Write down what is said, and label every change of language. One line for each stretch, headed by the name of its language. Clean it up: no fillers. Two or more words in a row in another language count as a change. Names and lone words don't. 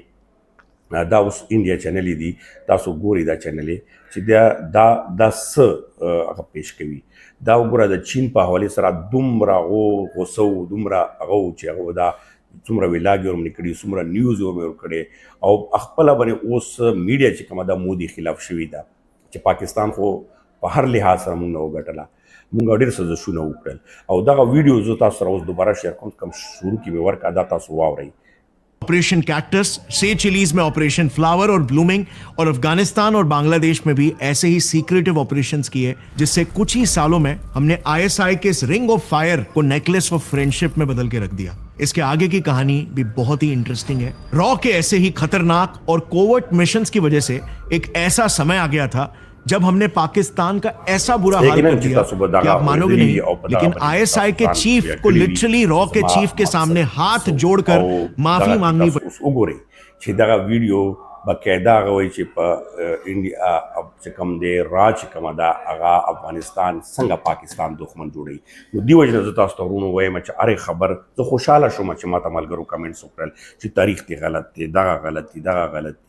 Pashto: کې دا اوس انډیا چینل دي تاسو ګورئ دا چینل چې دا څه هغه پیش کوي دا وګوره د چین په حوالې سره دومره غوسه و دومره هغه و چې هغه دا څومره ویلاګ یې ورمنې کړي څومره نیوز یې ور کړی او خپله باندې اوس میډیا چې کومه ده مودي خلاف شوې ده چې پاکستان خو په هر لحاظ سره موږ نه وګټله موږ ډېر سازشونه وکړل او دغه ویډیو زه تاسو سره اوس دوباره شیر کوم کم شروع کې مې ورکړه دا تاسو واورئ
Hindi: ऑपरेशन कैक्टस से चिलीज में ऑपरेशन फ्लावर और ब्लूमिंग और अफगानिस्तान और बांग्लादेश में भी ऐसे ही
English: secretive operations
Hindi: किए जिससे कुछ ही सालों में हमने आईएसआई के इस
English: ring of fire
Hindi: को
English: necklace of friendship
Hindi: में बदल के रख दिया इसके आगे की कहानी भी बहुत ही इंटरेस्टिंग है रॉ के ऐसे ही खतरनाक और
English: covert missions
Hindi: की वजह से एक ऐसा समय आ गया था जब हमने पाकिस्तान का ऐसा बुरा हाल कर दिया कि आप मानोगे नहीं लेकिन आईएसआई के चीफ को लिटरली रॉ के चीफ के सामने हाथ जोड़कर माफी मांगनी
Pashto: पड़ी چې دغه ویډیو باقاعده هغه وایي چې په انډیا چې کوم دی را چې کومه ده هغه افغانستان څنګه پاکستان دښمن جوړوي نو دې وجې نه زه تاسو ته ورونو وایم چې هرې خبر زه خوشحاله شوم چې ما ته ملګرو کمنټس وکړل چې تاریخ دی غلط دی دغه غلط دی دغه غلط دی